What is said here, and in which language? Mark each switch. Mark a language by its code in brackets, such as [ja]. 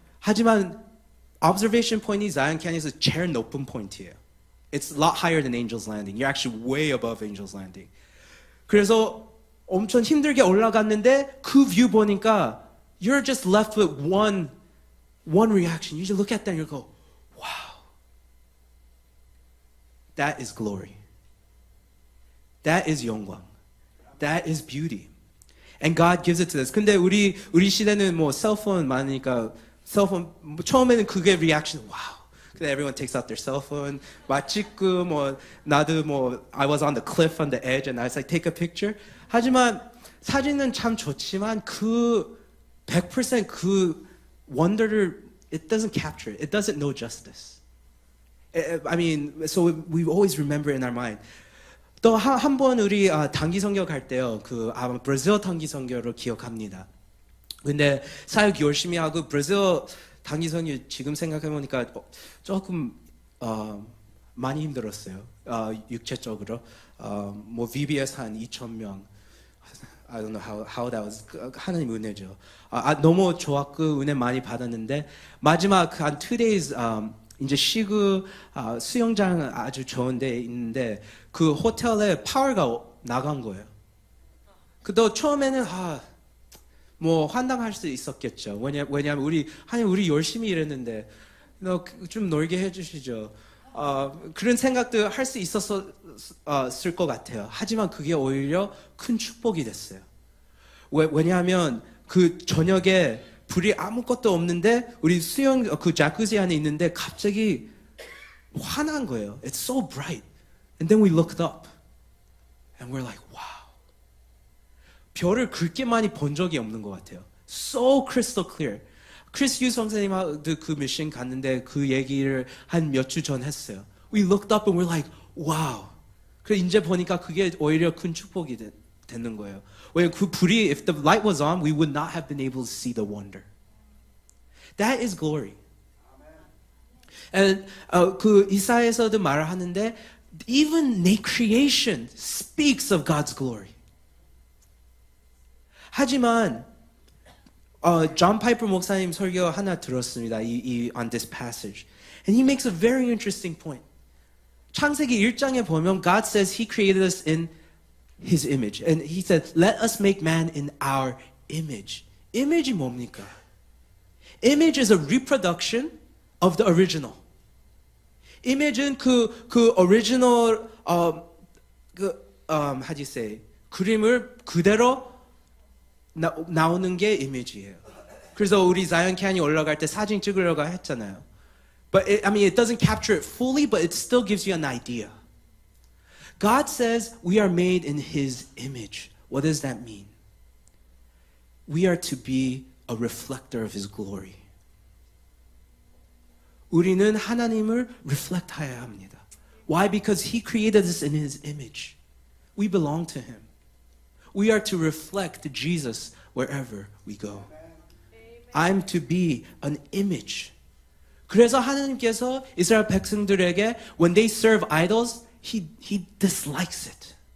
[ko] 하지만 Observation Point이 Zion Canyon에서 제일 높은 포인트예요. [en] It's a lot higher than Angel's Landing. You're actually way above Angel's Landing. [ko] 그래서 엄청 힘들게 올라갔는데 그 뷰 보니까 [en] you're just left with one reaction. You just look at that and you go, wow. That is glory. That is 영광. That is beauty. And God gives it to us. [ko] 근데 우리 시대는 뭐 셀폰 많으니까 셀폰 처음에는 그게 리액션 와우. 근데 [en] everyone takes out their cell phone. [ko] 막 찍고 뭐 나도 뭐 [en] I was on the cliff on the edge and I was like take a picture. [ko] 하지만 사진은 참 좋지만 그 100% 그 wonder를 [en] it doesn't capture it. It doesn't know justice. I mean, so we always remember in our mind. [ko] 또 한 번 우리 단기 선교 갈 때요. 그 아마 브라질 단기 선교를 기억합니다. 근데 사역 열심히 하고 브라질 단기 선교 지금 생각해 보니까 조금 많이 힘들었어요. 육체적으로 뭐 VBS 한 2,000명. [en] I don't know how that was. [ko] 하나님 은혜죠. 너무 좋았고 은혜 많이 받았는데 마지막 한 2 days 이제 쉬고 수영장 아주 좋은 데 있는데 그 호텔에 파워가 나간 거예요. 그도 처음에는 뭐 환장할 수 있었겠죠. 왜냐하면 우리 열심히 일했는데 너 좀 놀게 해주시죠. 그런 생각도 할 수 있었을 것 같아요. 하지만 그게 오히려 큰 축복이 됐어요. 왜냐하면 그 저녁에 불이 아무것도 없는데 우리 수영 그 자쿠지 안에 있는데 갑자기 환한 거예요. [en] It's so bright. And then we looked up and we're like, wow. [ko] 별을 그렇게 많이 본 적이 없는 것 같아요. [en] So crystal clear. [ko] 크리스 유 선생님하고 그 미션 갔는데 그 얘기를 한 몇 주 전 했어요. [en] We looked up and we're like, wow. [ko] 그래서 이제 보니까 그게 오히려 큰 축복이 되는 거예요. 왜냐면 그 불이, [en] if the light was on, we would not have been able to see the wonder. That is glory. And [ko] 그 이사야에서도 말을 하는데, [en] even creation speaks of God's glory. [ko] 하지만 존 파이퍼 목사님 설교 하나 들었습니다. [en] on this passage. And he makes a very interesting point. [ko] 창세기 1장에 보면 [en] God says he created us in his image. And he said, let us make man in our image. [ko] image이 뭡니까? [en] Image is a reproduction of the original. [ko] image은 그 [en] original how do you say? [ko] 그림을 그대로 나오는 게 이미지예요. 그래서 우리 자이언 캐니 올라갈 때 사진 찍으려고 했잖아요. [en] But it doesn't capture it fully, but it still gives you an idea. God says we are made in His image. What does that mean? We are to be a reflector of His glory. [ko] 우리는 하나님을 reflect해야 합니다. [en] Why? Because He created us in His image. We belong to Him. We are to reflect Jesus wherever we go. I'm to be an image. [ko] 그래서 하나님께서 이스라엘 백성들에게 [en] when they serve idols, He dislikes it.